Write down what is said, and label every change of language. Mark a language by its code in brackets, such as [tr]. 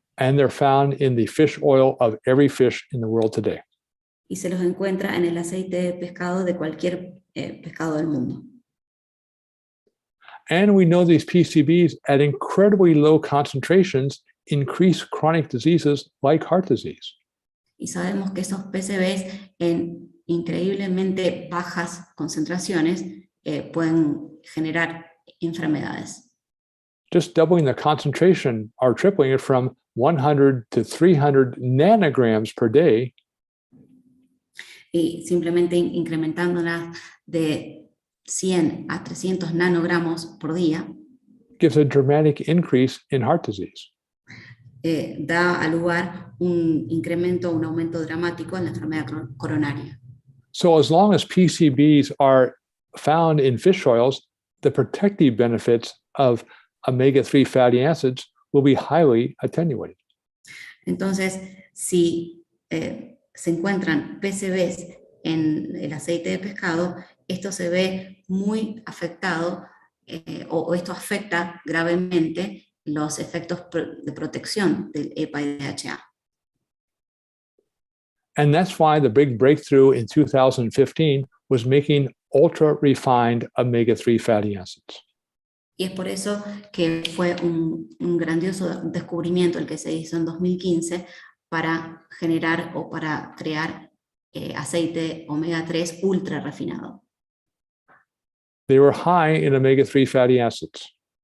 [en] and they're found in the fish oil of every fish in the world today. [es] Y se los encuentra en el aceite de pescado de cualquier pescado del mundo. [en] And we know these PCBs at incredibly low concentrations increase chronic diseases like heart disease. [es] Y sabemos que esos PCBs en increíblemente bajas concentraciones pueden generar enfermedades. [en] Just doubling the concentration or tripling it from 100 to 300 nanograms per day [es] Y simplemente incrementándolas de 100 a 300 nanogramos por día [en] gives a dramatic increase in heart disease. [es] da a lugar un incremento, un aumento dramático en la enfermedad coronaria. [en] So as long as PCBs are found in fish oils, the protective benefits of omega-3 fatty acids will be highly attenuated. [es] Entonces, si se encuentran PCBs en el aceite de pescado, esto se ve muy afectado o esto afecta gravemente los efectos de protección del EPA y DHA. [en] And that's why the big breakthrough in 2015 was making ultra-refined omega-3 fatty acids. [es] Y es por eso que fue un grandioso descubrimiento el que se hizo en 2015 para generar o para crear aceite omega 3 ultra refinado. [en] They were high in omega-3 fatty acids.